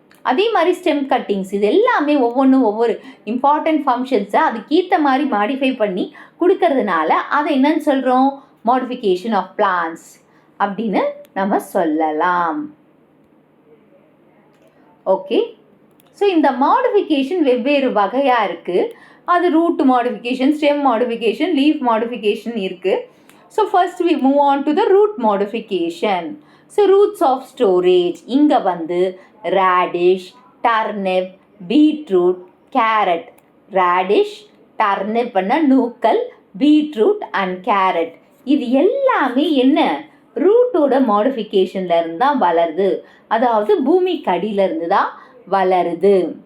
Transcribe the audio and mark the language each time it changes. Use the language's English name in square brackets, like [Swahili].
[Tamil] அதே மாதிரி stem cuttings, இது எல்லாமே ஒவ்வொன்றும் ஒவ்வொரு இம்பார்ட்டண்ட் ஃபங்க்ஷன்ஸை அதுக்கேற்ற மாதிரி மாடிஃபை பண்ணி கொடுக்கறதுனால அதை என்னன்னு சொல்கிறோம், மாடிஃபிகேஷன் ஆஃப் பிளான்ட்ஸ் அப்படின்னு நம்ம சொல்லலாம். ஓகே, ஸோ இந்த மாடிஃபிகேஷன் வெவ்வேறு வகையாக இருக்குது. அது root modification, stem modification, leaf modification இருக்குது. [English] So first we move on to the root modification. So roots of storage, [Tamil] இங்கே வந்து [English] Radish, turnip, beetroot, carrot. [Tamil] Radish, டர்னிப்னா நூக்கல், பீட்ரூட் அண்ட் கேரட், இது எல்லாமே என்ன, ரூட்டோட மாடிஃபிகேஷன்ல இருந்து தான் வளருது, அதாவது பூமிக்கு அடியிலேருந்து தான் வளருது.